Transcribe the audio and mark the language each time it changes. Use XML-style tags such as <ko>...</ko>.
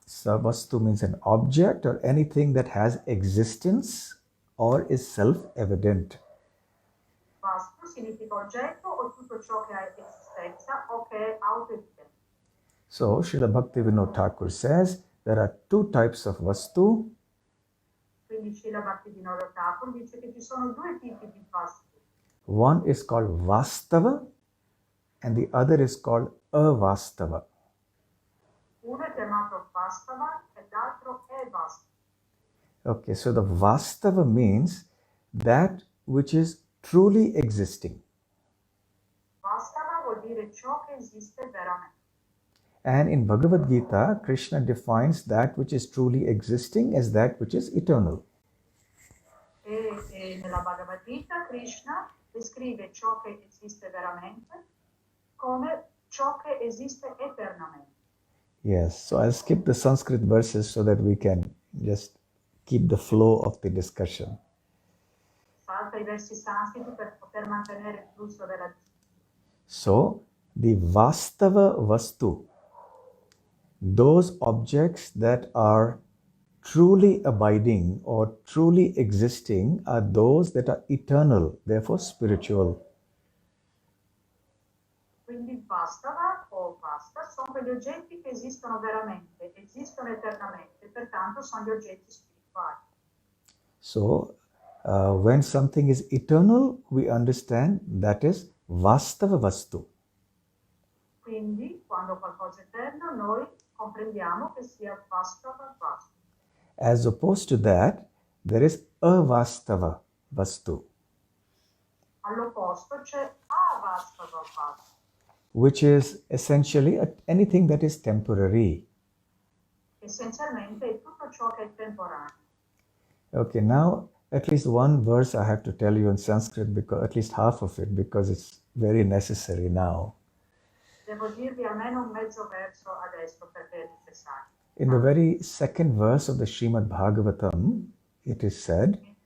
<en>So vastu means an object or anything that has existence or is self-evident.</en> <it>Vastu significa oggetto o tutto ciò che ha esistenza o che è autoevidente.</it> <en>So Srila Bhaktivinoda Thakur says there are two types of vastu.</en> <it>Quindi Srila Bhaktivinoda Thakur dice che ci sono due tipi di vastu.</it> <en>One is called vastava and the other is called avastava.</en> <it>Uno è chiamato vastava e l'altro è vastu.</it> <en>Okay, so the vastava means that which is truly existing.</en> <it>Vastava vuol dire ciò che esiste veramente.</it> <en>And in Bhagavad Gita, Krishna defines that which is truly existing as that which is eternal.</en> <it>E nella Bhagavad Gita Krishna descrive ciò che esiste veramente come ciò che esiste eternamente.</it> <en>Yes, so I'll skip the Sanskrit verses so that we can just keep the flow of the discussion.</en> <it>Salta I versi sanscriti per poter mantenere il flusso della discussione.</it> <en>So, the Vastava Vastu, those objects that are truly abiding or truly existing are those that are eternal, therefore spiritual.</en> <it>Quindi Vastava o Vasta sono quegli oggetti che esistono veramente, esistono eternamente, pertanto sono gli oggetti spirituali.</it> <en>So, when something is eternal, we understand that is Vastava Vastu.</en> <it>Quindi, quando qualcosa è eterno, noi comprendiamo che sia Vastava Vastu.</it> <en>As opposed to that, there is Avastava Vastu,</en> <it>All'opposto c'è Avastava Vastu,</it> <en>which is essentially anything that is temporary.</en> <it>essenzialmente è tutto ciò che è temporaneo.</it> <en>Okay, now at least one verse I have to tell you in Sanskrit, because at least half of it, because it's very necessary now.</en> <it>Devo dirvi almeno un mezzo verso adesso perché è necessario.</it> <en>In the very second verse of the Srimad Bhagavatam, it is said,</en>